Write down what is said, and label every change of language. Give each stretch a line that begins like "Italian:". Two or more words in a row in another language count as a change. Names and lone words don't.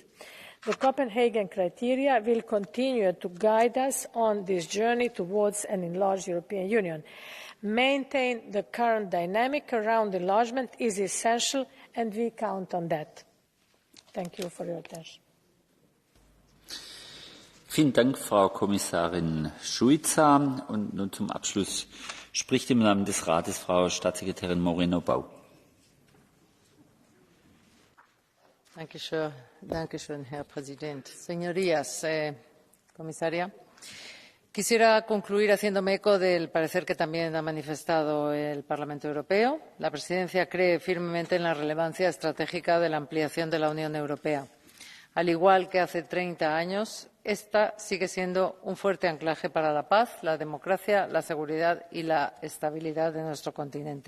English: The Copenhagen criteria will continue to guide us on this journey towards an enlarged European Union. Maintain the current dynamic around enlargement is essential, and we count on that. Thank you for your attention.
German: Vielen Dank, Frau Kommissarin Šuica. Und nun zum Abschluss spricht im Namen des Rates Frau Staatssekretärin Moreno-Bau. Dankeschön, Herr Präsident.
Spanish: Señorías, comisaria, quisiera concluir haciéndome eco del parecer que también ha manifestado el Parlamento Europeo. La Presidencia cree firmemente en la relevancia estratégica de la ampliación de la Unión Europea. Al igual que hace 30 años, esta sigue siendo un fuerte anclaje para la paz, la democracia, la seguridad y la estabilidad de nuestro continente.